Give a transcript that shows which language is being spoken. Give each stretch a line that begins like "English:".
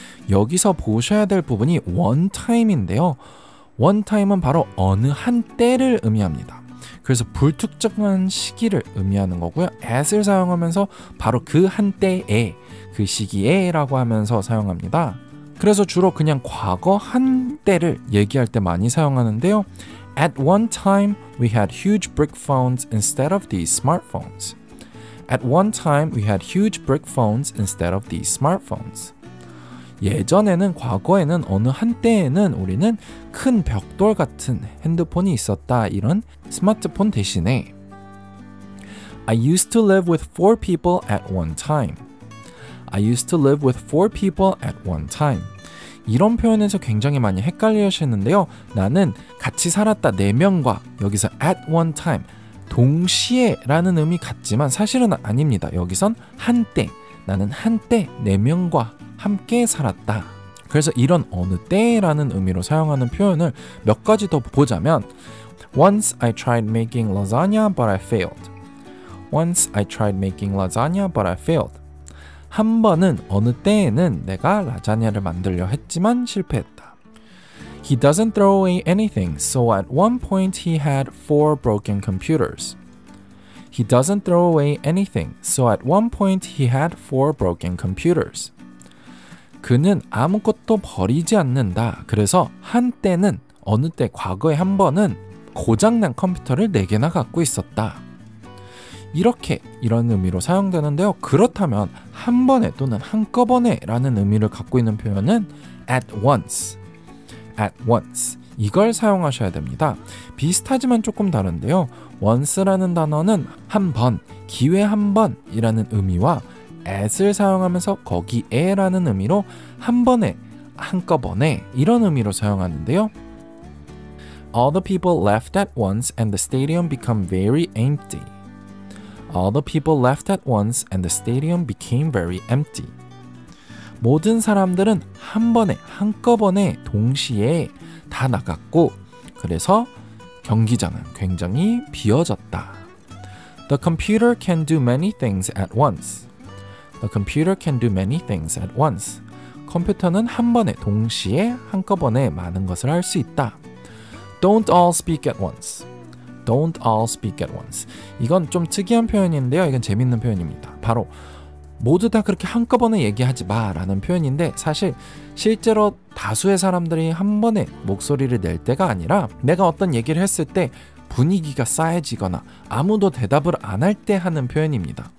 Korean: 여기서 보셔야 될 부분이 one time인데요. one time은 바로 어느 한때를 의미합니다. 그래서 불특정한 시기를 의미하는 거고요. at을 사용하면서 바로 그 한때에, 그 시기에 라고 하면서 사용합니다. 그래서 주로 그냥 과거 한때를 얘기할 때 많이 사용하는데요.
English: At one time, we had huge brick phones instead of these smartphones. At one time, we had huge brick phones instead of these smartphones.
Korean: 예전에는, 과거에는, 어느 한때에는 우리는 큰 벽돌 같은 핸드폰이 있었다. 이런 스마트폰 대신에
English: I used to live with 4 people at one time. I used to live with 4 people at one time.
Korean: 이런 표현에서 굉장히 많이 헷갈려 하시는데요. 나는 같이 살았다 4명과 여기서 at one time, 동시에 라는 의미 같지만 사실은 아닙니다. 여기선 한때, 나는 한때 4명과 함께 살았다. 그래서 이런 어느 때라는 의미로 사용하는 표현을 몇 가지 더 보자면
English: Once I tried making lasagna but I failed. Once I tried making lasagna but I failed.
Korean: 한 번은, 어느 때에는 내가 라자냐를 만들려 했지만 실패했다.
English: He doesn't throw away anything, so at one point he had 4 broken computers. He doesn't throw away anything, so at one point he had 4 broken computers.
Korean: 그는 아무것도 버리지 않는다. 그래서 한때는 어느 때 과거에 한 번은 고장난 컴퓨터를 4개나 갖고 있었다. 이렇게 이런 의미로 사용되는데요. 그렇다면 한 번에 또는 한꺼번에 라는 의미를 갖고 있는 표현은 at once.
English: at once.
Korean: 이걸 사용하셔야 됩니다. 비슷하지만 조금 다른데요. once라는 단어는 한 번, 기회 한 번이라는 의미와 at을 사용하면서 거기에라는 의미로 한 번에, 한꺼번에 이런 의미로 사용하는데요.
English: All the people left at once and the stadium became very empty. All the people left at once and the stadium became very empty.
Korean: 모든 사람들은 한 번에, 한꺼번에, 동시에 다 나갔고 그래서 경기장은 굉장히 비어졌다.
English: The computer can do many things at once. The computer can do many things at once.
Korean: 컴퓨터는 한 번에, 동시에, 한꺼번에 많은 것을 할 수 있다.
English: Don't all speak at once. Don't all speak at once.
Korean: 이건 좀 특이한 표현인데요. 이건 재밌는 표현입니다. 바로 모두 다 그렇게 한꺼번에 얘기하지 마라는 표현인데 사실 실제로 다수의 사람들이 한 번에 목소리를 낼 때가 아니라 내가 어떤 얘기를 했을 때 분위기가 싸해지거나 아무도 대답을 안 할 때 하는 표현입니다.